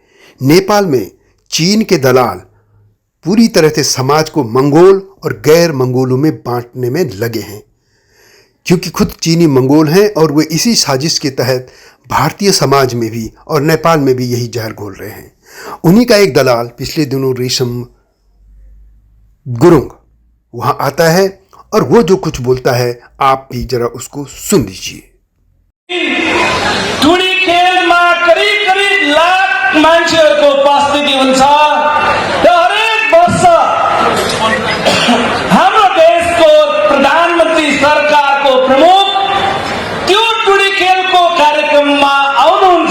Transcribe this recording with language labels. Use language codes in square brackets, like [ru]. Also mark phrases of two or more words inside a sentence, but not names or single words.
[hi] नेपाल में चीन के दलाल पूरी तरह से समाज को मंगोल और गैर मंगोलों में बांटने में लगे हैं, क्योंकि खुद चीनी मंगोल हैं और वे इसी साजिश के तहत भारतीय समाज में भी और नेपाल में भी यही जहर घोल रहे हैं। उन्हीं का एक दलाल पिछले दिनों रेशम गुरुंग वहां आता है और वो जो कुछ बोलता है आप भी जरा उसको सुन लीजिए। [ne] टुडी खेलमा करिब लाख मान्छेहरूको उपस्थिति हुन्छ र हरेक वर्ष हाम्रो देशको प्रधानमन्त्री सरकारको प्रमुख त्यो टुडी खेलको कार्यक्रममा आउनुहुन्छ।